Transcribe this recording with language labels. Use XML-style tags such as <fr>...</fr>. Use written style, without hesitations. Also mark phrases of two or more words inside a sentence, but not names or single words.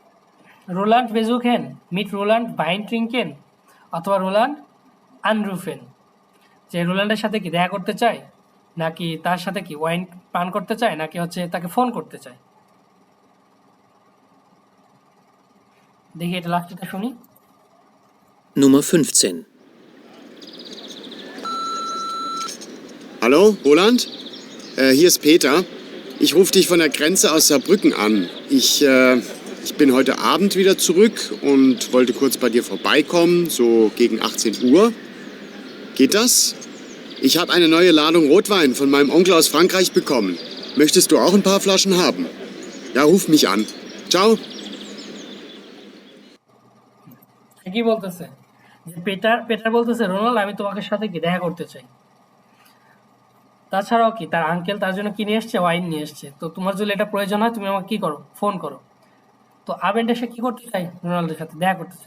<de>Roland Roland besuchen mit Roland Wein trinken</de> <bn>অথবা</bn> <de>Roland anrufen,</de> <bn>যে রোল্যান্ডের সাথে কি দেখা করতে চায়, নাকি তার সাথে কি ওয়াইন পান করতে চায়, নাকি হচ্ছে তাকে ফোন করতে চায়। দেখি এটা লাস্টটা শুনি।</bn> <de>Nummer 15. Hallo, Roland? Hier ist Peter. Ich rufe dich von der Grenze aus Saarbrücken an. Ich bin heute Abend wieder zurück und wollte kurz bei dir vorbeikommen, so gegen 18 Uhr. Geht das? Ich habe eine neue Ladung Rotwein von meinem Onkel aus Frankreich bekommen. Möchtest du auch ein paar Flaschen haben? Ja, ruf mich an. Ciao.</de> <bn>কি বলতেছে যে পেটার বলতেছে, রোনাল্ড আমি তোমাকে সাথে কি দেখা করতে চাই। তাছাড়াও কি তার আঙ্কেল তার জন্য কি নিয়ে এসছে, ওয়াইন নিয়ে এসছে। তো তোমার যদি এটা প্রয়োজন হয় তুমি আমাকে কি করো, ফোন করো। তো আবেন্ডে সে কি করতে চাই, রোনাল্ডের সাথে দেখা করতে চাই।</bn>